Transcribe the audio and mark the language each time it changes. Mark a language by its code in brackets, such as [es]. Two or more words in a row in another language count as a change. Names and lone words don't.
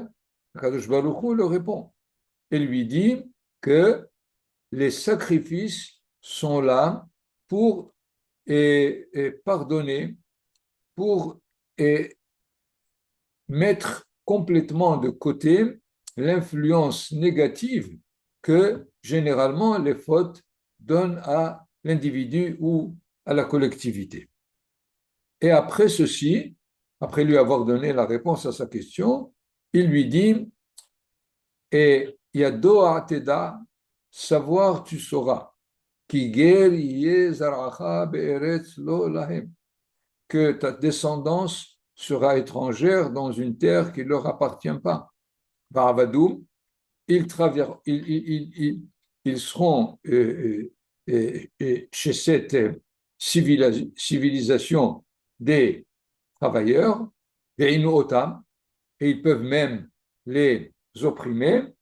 [fr] Kadosh Baruch Hu le répond et lui dit que les sacrifices sont là pour pardonner, pour mettre complètement de côté l'influence négative que généralement les fautes donnent à l'individu ou à la collectivité. Et après ceci, après lui avoir donné la réponse à sa question, il lui dit et [he] ידוע תדע, [fr] savoir tu sauras, [he] כי גר יהיה זרעך בארץ לא להם, [fr] que ta descendance sera étrangère dans une terre qui ne leur appartient pas. Va'avadoum, ils seront chez cette civilisation des travailleurs, et ils peuvent même les opprimer.